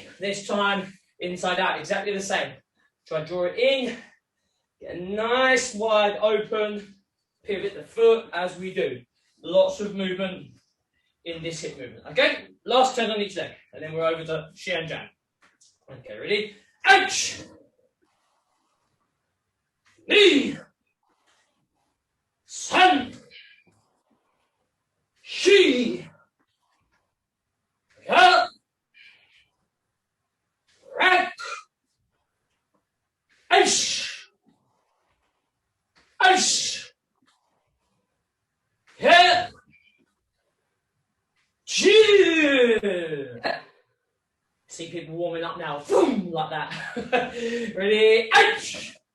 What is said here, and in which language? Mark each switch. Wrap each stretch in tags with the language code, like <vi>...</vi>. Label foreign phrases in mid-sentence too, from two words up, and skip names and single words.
<en>This time inside out, exactly the same. Try and draw it in. Get a nice wide open. Pivot the foot as we do. Lots of movement in this hip movement. Okay, last turn on each leg, and then we're over to Xianjian. Okay, ready? H. Ni. San. Shi. Ya. Rak. H. H. Hit. Cheer. See people warming up now. Boom, like that. Ready? H.</en>